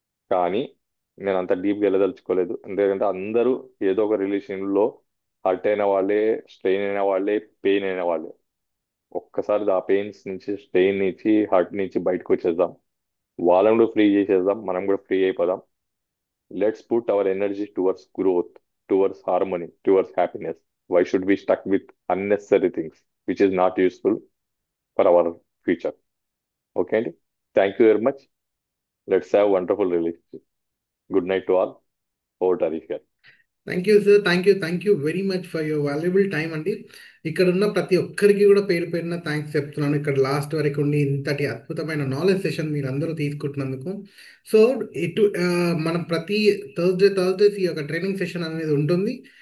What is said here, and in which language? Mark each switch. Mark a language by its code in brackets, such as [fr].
[te] కానీ నేను అంత డీప్గా వెళ్ళదలుచుకోలేదు. ఎందుకంటే అందరూ ఏదో ఒక రిలేషన్లో హర్ట్ అయిన వాళ్ళే, స్ట్రెయిన్ అయిన వాళ్ళే, పెయిన్ అయిన వాళ్ళే. ఒక్కసారి ఆ పెయిన్స్ నుంచి, స్ట్రెయిన్ నుంచి, హర్ట్ నుంచి బయటకు వచ్చేద్దాం. వాళ్ళని కూడా ఫ్రీ చేసేద్దాం, మనం కూడా ఫ్రీ అయిపోదాం. [en] Let's put our energy towards growth, towards harmony, towards happiness. Why should we stuck with unnecessary things which is not useful for our future? Okay, Andy? Thank you very much. Let's have wonderful relationship. Good night to all. Over to Harish here. Thank you sir, thank you very much for your valuable time అండి. [te] ఇక్కడ ఉన్న ప్రతి ఒక్కరికి కూడా పేరు పేరున thanks చెప్తున్నాను. ఇక్కడ లాస్ట్ వరకు ఉండి ఇంతటి అద్భుతమైన నాలెడ్జ్ సెషన్ మీరు అందరూ తీసుకుంటున్నందుకు. సో మనం ప్రతి థర్స్డేస్ ఈ యొక్క ట్రైనింగ్ సెషన్ అనేది ఉంటుంది.